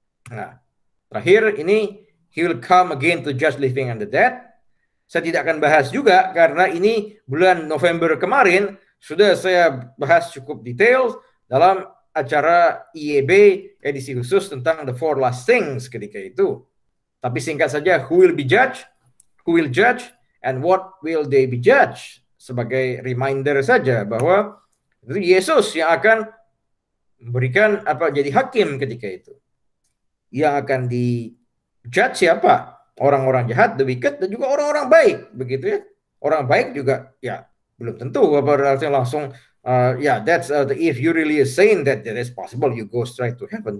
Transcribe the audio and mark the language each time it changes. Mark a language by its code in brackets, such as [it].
[en] Nah, terakhir ini He will come again to judge living and the dead. [id] Saya tidak akan bahas juga karena ini bulan November kemarin sudah saya bahas cukup detail dalam acara IEB edisi khusus tentang the four last things ketika itu. [en] Tapi singkat saja, who will be judged, who will judge, and what will they be judged? [id] Sebagai reminder saja bahwa itu Yesus yang akan memberikan jadi hakim ketika itu. Yang akan di judge siapa? Orang-orang jahat, the wicked, dan juga orang-orang baik, begitu ya. Orang baik juga ya belum tentu langsung that's if you really saying that is possible you go straight to heaven.